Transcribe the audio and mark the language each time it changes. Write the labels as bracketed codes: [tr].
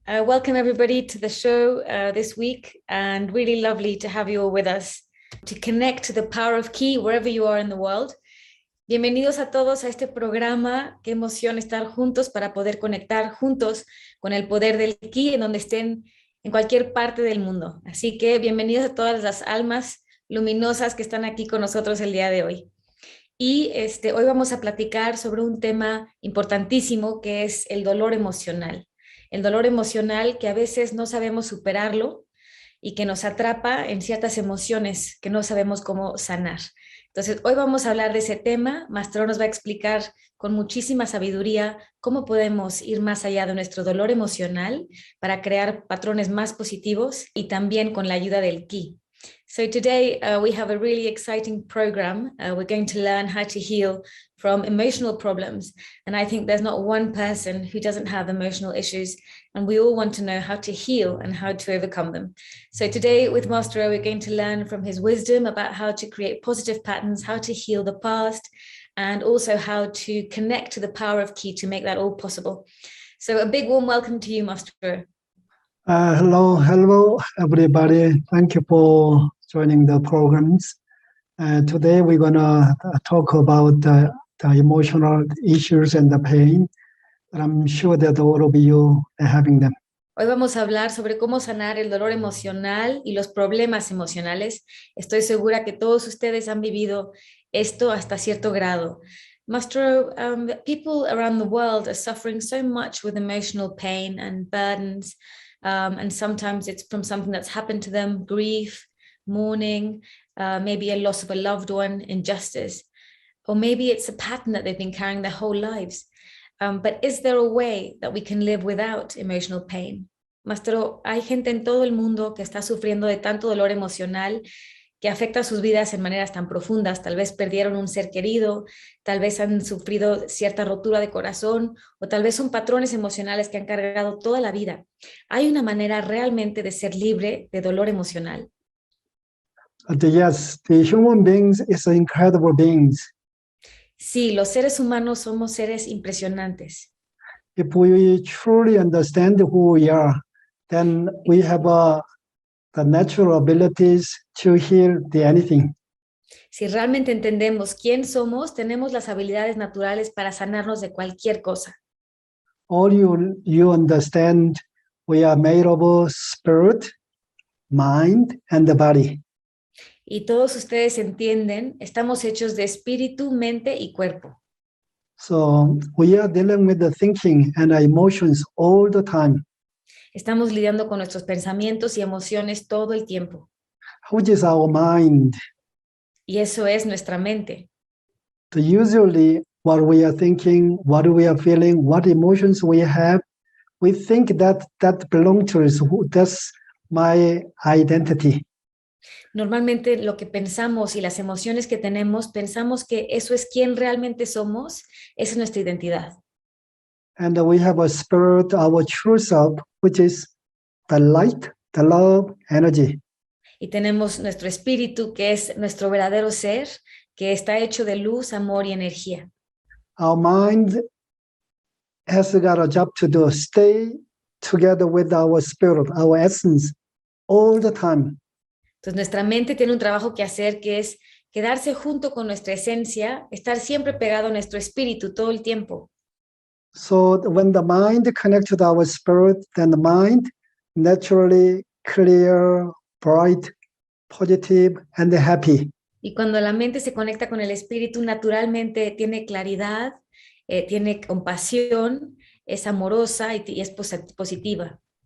[en] Welcome everybody to the show this week, and really lovely to have you all with us to connect to the power of ki wherever you are in the world. [es] Bienvenidos a todos a este programa. Qué emoción estar juntos para poder conectar juntos con el poder del ki en donde estén en cualquier parte del mundo. Así que bienvenidos a todas las almas luminosas que están aquí con nosotros el día de hoy. Y hoy vamos a platicar sobre un tema importantísimo que es el dolor emocional. El dolor emocional que a veces no sabemos superarlo y que nos atrapa en ciertas emociones que no sabemos cómo sanar. Entonces, hoy vamos a hablar de ese tema. Mastro nos va a explicar con muchísima sabiduría cómo podemos ir más allá de nuestro dolor emocional para crear patrones más positivos y también con la ayuda del ki. [en] So today we have a really exciting program. We're going to learn how to heal from emotional problems. And I think there's not one person who doesn't have emotional issues. And we all want to know how to heal and how to overcome them. So today with Master, we're going to learn from his wisdom about how to create positive patterns, how to heal the past, and also how to connect to the power of ki to make that all possible. So a big warm welcome to you, Master. Hello, everybody. Thank you for joining the programs. Today we're going to talk about the emotional issues and the pain. And I'm sure that all of you are having them. [es] Hoy vamos a hablar sobre cómo sanar el dolor emocional y los problemas emocionales. Estoy segura que todos ustedes han vivido esto hasta cierto grado. [en] Master, people around the world are suffering so much with emotional pain and burdens. And sometimes it's from something that's happened to them, grief, mourning, maybe a loss of a loved one, injustice, or maybe it's a pattern that they've been carrying their whole lives. But is there a way that we can live without emotional pain? [es] Maestro, hay gente en todo el mundo que está sufriendo de tanto dolor emocional que afecta sus vidas en maneras tan profundas. Tal vez perdieron un ser querido, tal vez han sufrido cierta rotura de corazón, o tal vez son patrones emocionales que han cargado toda la vida. ¿Hay una manera realmente de ser libre de dolor emocional? [en] Yes, the human beings is incredible beings. [es] Sí, los seres humanos somos seres impresionantes. [en] If we truly understand who we are, then we have the natural abilities to heal anything. [es] Si realmente entendemos quién somos, tenemos las habilidades naturales para sanarnos de cualquier cosa. [en] All you understand, we are made of spirit, mind, and the body. [es] Y todos ustedes entienden, estamos hechos de espíritu, mente y cuerpo. [en] So we are dealing with the thinking and emotions all the time. [es] Estamos lidiando con nuestros pensamientos y emociones todo el tiempo. [en] Which is our mind. [es] Y eso es nuestra mente. [en] So usually what we are thinking, what we are feeling, what emotions we have, we think that belongs to us. That's my identity. [es] Normalmente lo que pensamos y las emociones que tenemos, pensamos que eso es quién realmente somos, esa es nuestra identidad. [en] And we have a spirit, our true self, which is the light, the love, energy. [es] Y tenemos nuestro espíritu, que es nuestro verdadero ser, que está hecho de luz, amor y energía. [en] Our mind has got a job to do, stay together with our spirit, our essence, all the time. [es] Entonces nuestra mente tiene un trabajo que hacer, que es quedarse junto con nuestra esencia, estar siempre pegado a nuestro espíritu todo el tiempo. [en] So when the mind connects to our spirit, then the mind naturally clear, bright, positive, and happy. [es] Y cuando la mente se conecta con el espíritu, naturalmente tiene claridad, tiene compasión, es amorosa y es positiva.